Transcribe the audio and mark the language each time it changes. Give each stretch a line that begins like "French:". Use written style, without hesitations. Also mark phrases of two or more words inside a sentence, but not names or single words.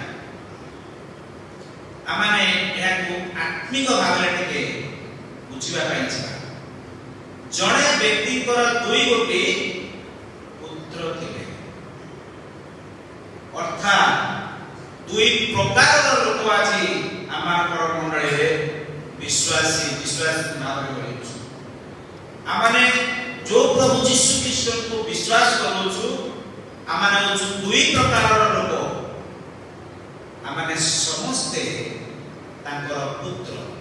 Odia: ଆମାନେ ଏକୋ ଆତ୍ମିକ ଭାବ ରେ ଟିକେ ବୁଝିବା ପାଇ ଛିନା ଜଣେ ବ୍ୟକ୍ତି କର ଦୁଇ ଗୋଟି ପୁତ୍ର ଥିଲେ ଅର୍ଥାତ ଦୁଇ ପ୍ରକାର ଲୋକ ଆଛି ଆମାର ମଣ୍ଡଳୀ ରେ ବିଶ୍ୱାସ ଭାବ ରେ କରିଛୁ ଆମାନେ ଜୋ ପ୍ରଭୁ ଯୀଶୁ ଖ୍ରୀଷ୍ଟ କୋ ବିଶ୍ୱାସ କରୁଛୁ ଆମାନେ ହୋଛୁ ଦୁଇ ପ୍ରକାର ଲୋକ ଆମାନେ ସମସ୍ତେ ତାଙ୍କର ପୁତ୍ର